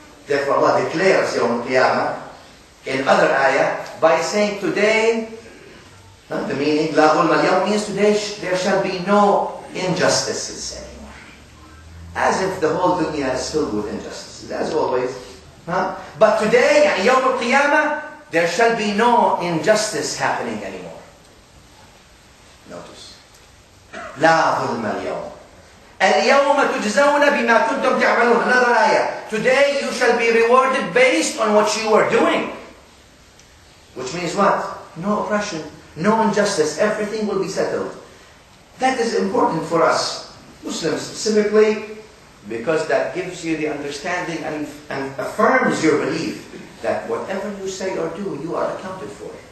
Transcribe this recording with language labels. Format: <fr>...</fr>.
<en>Therefore Allah declares Yawm al-Qiyamah in other ayah by saying today, the meaning</en> <ar>لا ظلم اليوم</ar> <en>means today there shall be no injustices anymore. As if the whole dunya is filled with injustices, as always. But today, Yawm al-Qiyamah, there shall be no injustice happening anymore. Notice.</en> <ar>لا ظلم اليوم. اليوم تجزون بما كنتم تعملون.</ar> <en>Another ayah. Today you shall be rewarded based on what you were doing. Which means what? No oppression, no injustice. Everything will be settled. That is important for us, Muslims specifically, because that gives you the understanding and affirms your belief that whatever you say or do, you are accounted for.</en>